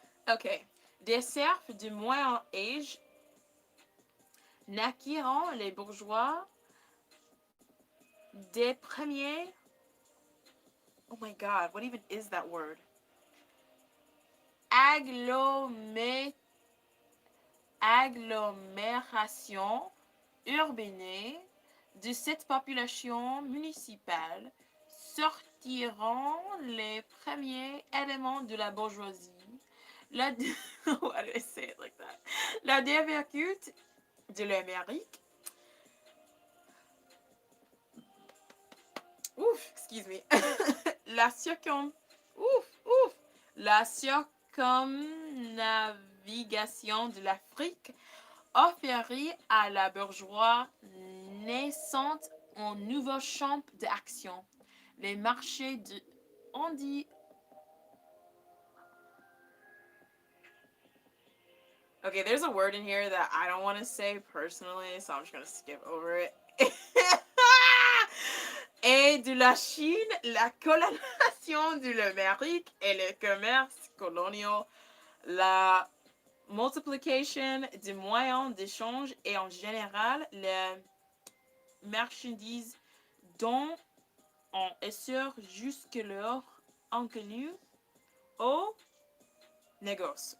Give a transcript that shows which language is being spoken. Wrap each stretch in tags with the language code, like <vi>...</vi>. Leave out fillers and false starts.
<fr>Okay. Des serfs du Moyen Âge naquiront les bourgeois des premiers.</fr> <en>Oh my god, what even is that word?</en> <fr>Agglomération urbaine de cette population municipale sortiront les premiers éléments de la bourgeoisie.</fr> <en>Why did I say it like that?</en> <fr>La dévergute de l'Amérique. Ouf,</fr> <en>excuse me.</en> <fr>La circumnavigation de l'Afrique offrit à la bourgeoisie naissante un nouveau champ d'action. Les marchés de... On dit...</fr> <en>Okay, there's a word in here that I don't want to say personally, so I'm just going to skip over it.</en> <fr>Et de la Chine, la colonisation de l'Amérique et le commerce colonial, la multiplication des moyens d'échange et en général les marchandises dont on essor jusqu'alors inconnu au négoce.</fr>